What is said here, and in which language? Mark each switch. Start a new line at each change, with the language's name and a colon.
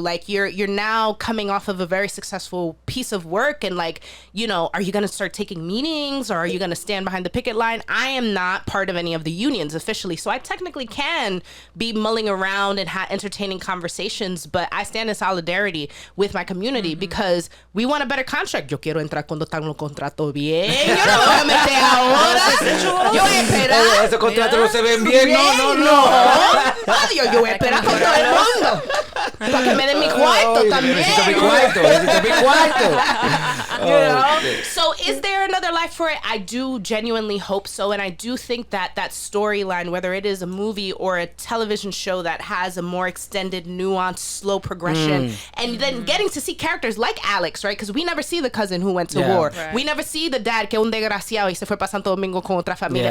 English: Like, you're now coming off of a very successful piece of work, and like, are you going to start taking meetings, or are you going to stand behind the picket line? I am not part of any of the unions officially, so I technically can be mulling around and entertaining conversations, but I stand in solidarity with my community because we want a better contract.
Spanish: Yo quiero entrar cuando están los contratos bien. Yo no me voy a meter ahora. Yo voy a esperar. Esos contratos no se ven bien. No. Adiós, yo voy a esperar con todo el mundo. Para que me den mi cuarto también. Necesito mi cuarto.
English: So is there another life for it? I do genuinely hope so. And I do think that storyline, whether it is a movie or a television show that has a more extended, nuanced, slow progression, and then getting to see characters like Alex, right? Because we never see the cousin who went to war. Right. We never see the dad
Spanish: que un desgraciado y se fue para Santo Domingo con otra familia.